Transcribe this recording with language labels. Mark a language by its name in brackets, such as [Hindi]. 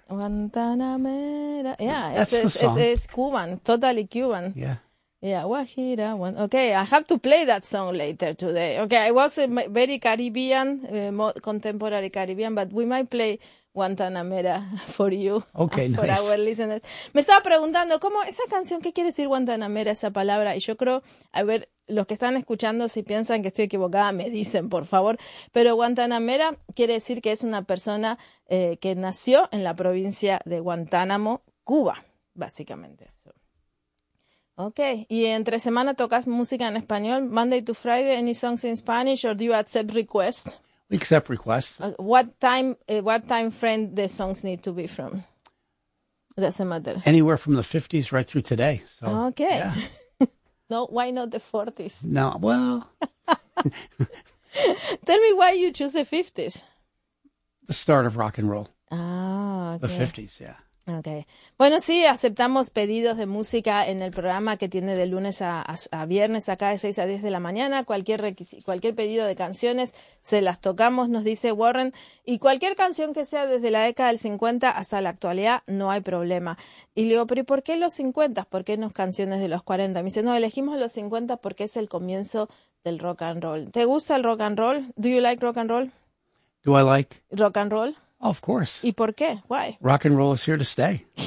[English] Guantanamera. Yeah. That's the song. It's Cuban. Totally Cuban. Yeah. Yeah, Guajira. Okay, I have to play that song later today. Okay, I was very Caribbean, more contemporary Caribbean, but we might play Guantanamera for you. Okay, for nice. For our listeners. [Spanish] Me estaba preguntando, ¿cómo esa canción, qué quiere decir Guantanamera, esa palabra? Y yo creo, a ver, los que están escuchando, si piensan que estoy equivocada, me dicen, por favor. Pero Guantanamera quiere decir que es una persona que nació en la provincia de Guantánamo, Cuba, básicamente. [English] Okay, [Spanish] y entre semana tocas música en español, [English] Monday to Friday, any songs in Spanish, or do you accept requests? We accept requests. What time frame the songs need to be from? Doesn't matter. Anywhere from the 50s right through today. So, okay. Yeah. No, why not the 40s? No, well. Tell me why you choose the 50s. The start of rock and roll. Okay. The 50s, yeah. Okay. [Spanish] Bueno, sí, aceptamos pedidos de música en el programa que tiene de lunes a viernes acá de 6 a 10 de la mañana. Cualquier pedido de canciones se las tocamos, nos dice Warren. Y cualquier canción que sea desde la década del 50 hasta la actualidad, no hay problema. Y le digo, pero ¿y por qué los 50? ¿Por qué no canciones de los 40? Me dice, no, elegimos los 50 porque es el comienzo del rock and roll. ¿Te gusta el rock and roll? [English] Do you like rock and roll? Do I like? Rock and roll. Oh, of course. [Spanish] ¿Y por qué? [English] Why? Rock and roll is here to stay.